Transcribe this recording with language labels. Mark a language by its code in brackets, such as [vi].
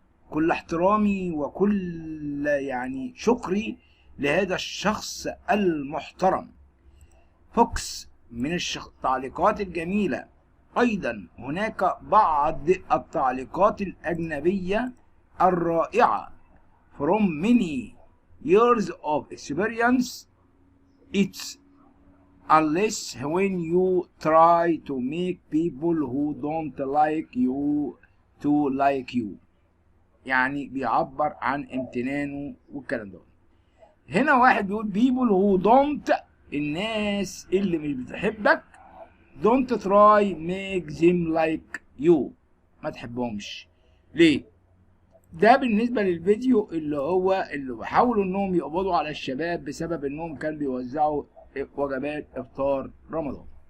[ar] كل احترامي وكل شكري لهذا الشخص المحترم فوكس من التعليقات الجميلة. أيضا هناك بعض التعليقات الأجنبية الرائعة [en] from many years of experience. It's unless when you try to make people who don't like you to like you. [ar] يعني بيعبر عن امتنانه والكلام ده. هنا واحد بيقول [en] people who don't، [ar] الناس اللي مش بتحبك، [en] don't try make them like you، [ar] ما تحبهمش. ليه؟ ده بالنسبة للفيديو اللي بيحاولوا انهم يقبضوا على الشباب بسبب انهم كانوا بيوزعوا وجبات افطار رمضان.